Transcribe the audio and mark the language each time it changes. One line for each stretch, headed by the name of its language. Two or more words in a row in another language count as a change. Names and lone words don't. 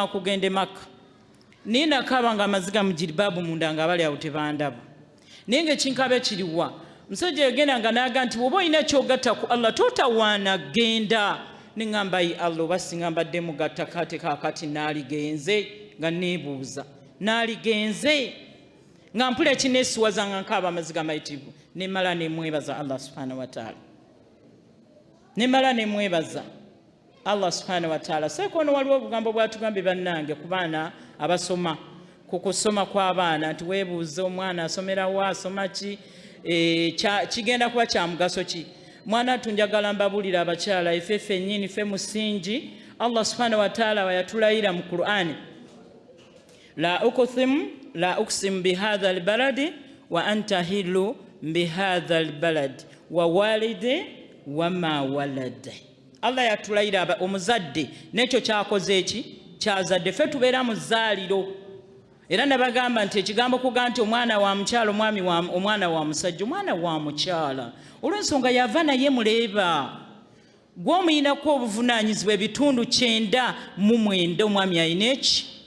Ganda: kugenda e Makka naye nakaaba nga amaziga mu jiribaabu munda nga abali awo tebandaba naye ng'ekinkaaba kiriwa musajja yagenda nga naaga nti bw'oba olina kyogatta ku Allah totawaana genda neŋŋamba yi Allah oba singa mbadde mugatta kate kaakati naaligenze nga neebuuza naaligenze nga mpula ekineesiwaza nga nkaaba amaziga mayitirivu nemala nemwebaza Allah
Arabic: سبحانه وتعالى
Ganda: nemala nemwebaza Allah
Arabic: سبحانه وتعالى.
Ganda: Sekono waliwo obugambo bwatugambye bannange ku baana abasoma ku kusoma kw'abaana nti weebuuze omwana asomera wa asoma ki kigenda kuba kya mugaso ki. Mwana tunjagala mbabulira abakyala ife ffennyini ffe musingi Allah
Arabic: سبحانه وتعالى
Ganda: wayatulayira mu Qur'ani
Arabic: لا أقسم بهذا البلد وأنت حل بهذا البلد ووالد وما ولد.
Ganda: Allah yatulayira omuzadde n'ekyo kyakoze eki kyazadde ffe tubeera mu zzaaliro era nabagamba nti ekigambo kuga nti omwana wa mukyala omwana wa musajja omwana wa mukyala olw'ensonga yava naye muleeba gw'omuyinako obuvunaanyizibwa ebitundu 99 omwami ayina eki